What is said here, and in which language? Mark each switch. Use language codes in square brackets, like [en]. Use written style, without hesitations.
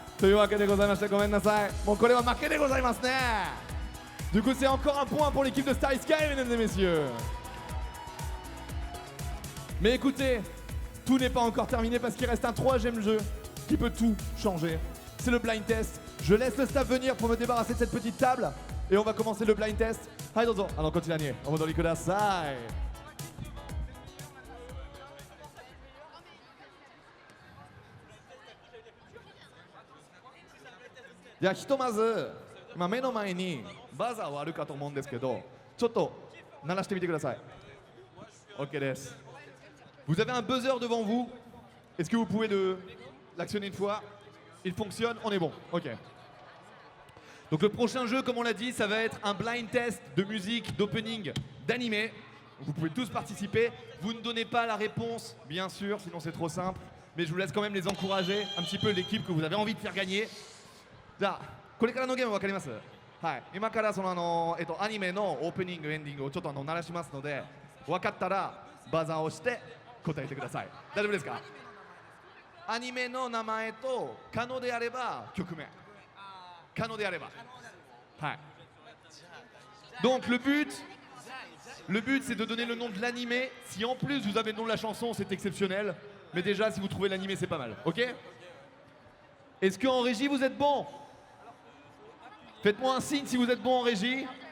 [ja] というわけでございまして、ごめんなさい。もうこれは負けでございますね。 [fr] Du coup, c'est encore un point pour l'équipe de Starry Sky, mesdames et messieurs. Mais écoutez, tout n'est pas encore terminé parce qu'il reste un troisième jeu qui peut tout changer. C'est le blind test. Je laisse le staff venir pour me débarrasser de cette petite table et on va commencer le blind test. Allez, [ja] dozo. [fr] Alors, continuez. On va dans les [ja] kudasai. じゃあひとまず今目の前にバザーはあるかと思うんですけど、ちょっと鳴らしてみてください。 OK です。 [fr] Vous avez un buzzer devant vous. Est-ce que vous pouvez l'actionner une fois? Il fonctionne, on est bon. OK. Donc le prochain jeu, comme on l'a dit, ça va être un blind test de musique, d'opening, d'animé. Vous pouvez tous participer. Vous ne donnez pas la réponse, bien sûr, sinon c'est trop simple. Mais je vous laisse quand même les encourager, un petit peu l'équipe que vous avez envie de faire gagner. [ja] じゃあこれからのゲーム分かります？はい。今からそのアニメのオープニングエンディングをちょっと鳴らしますので、分かったらバザーを押して答えてください。大丈夫ですか？アニメの名前と可能であれば曲名。可能であれば。はい。 [fr] Donc le but c'est de donner le nom de l'animé. Si en plus vous avez le nom de la chanson, c'est exceptionnel. Mais déjà si vous trouvez l'animé, c'est pas mal. OK? Est-ce qu'en régie vous êtes bon? Faites-moi un signe si vous êtes bon en régie.